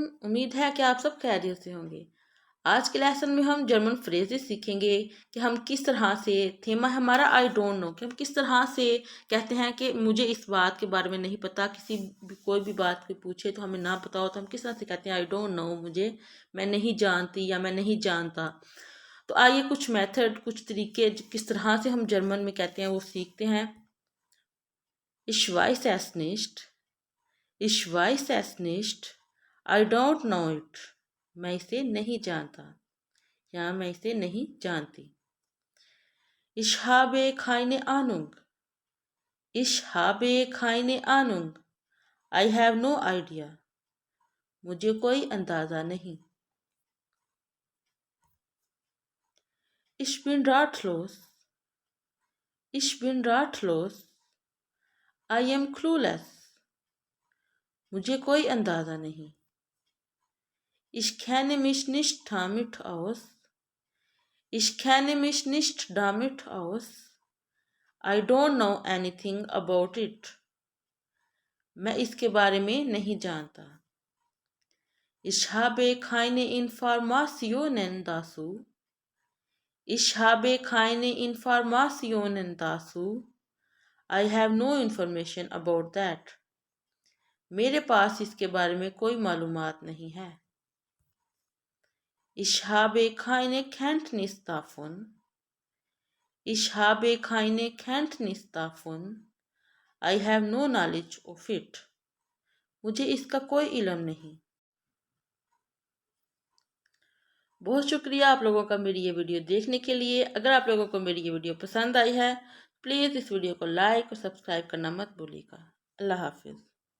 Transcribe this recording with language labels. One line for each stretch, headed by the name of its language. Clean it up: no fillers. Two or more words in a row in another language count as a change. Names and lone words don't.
Hindi: उम्मीद है कि आप सब खैरियत से होंगे। आज के लेसन में हम
English: German phrases
Hindi: सीखेंगे कि हम किस तरह से, थीमा हमारा
English: I don't know,
Hindi: कि हम किस तरह से कहते हैं कि मुझे इस बात के बारे में नहीं पता। किसी भी कोई भी बात कोई पूछे तो हमें ना पता हो तो हम किस तरह से कहते हैं
English: I don't know,
Hindi: मुझे, मैं नहीं जानती या मैं नहीं जानता। तो आइए कुछ मेथड, कुछ तरीके किस तरह से हम जर्मन में कहते हैं वो सीखते हैं।
German: Ich weiß es nicht, Ich weiß es nicht,
English: I don't know it।
Hindi: मैं इसे नहीं जानता या मैं इसे नहीं जानती।
German: Ich habe keine Ahnung, Ich habe keine Ahnung,
English: I have no idea।
Hindi: मुझे कोई अंदाजा नहीं।
German: Ich bin ratlos, Ich bin ratlos,
English: I am clueless।
Hindi: मुझे कोई अंदाजा नहीं।
German: Ich kenne mich nicht damit aus, Ich kenne mich nicht damit aus,
English: I don't know anything about it।
Hindi: मैं इसके बारे में नहीं जानता।
German: Ich habe keine Informationen dazu, Ich habe keine Informationen dazu,
English: I have no information about that।
Hindi: मेरे पास इसके बारे में कोई मालूमात नहीं है।
German: Ich habe keine Kenntnis davon, Ich habe keine Kenntnis davon,
English: I have no knowledge of it।
Hindi: मुझे इसका कोई इल्म नहीं। बहुत शुक्रिया आप लोगों का मेरी ये वीडियो देखने के लिए। अगर आप लोगों को मेरी ये वीडियो पसंद आई है, प्लीज़ इस वीडियो को लाइक और सब्सक्राइब करना मत भूलिएगा। अल्लाह हाफिज़।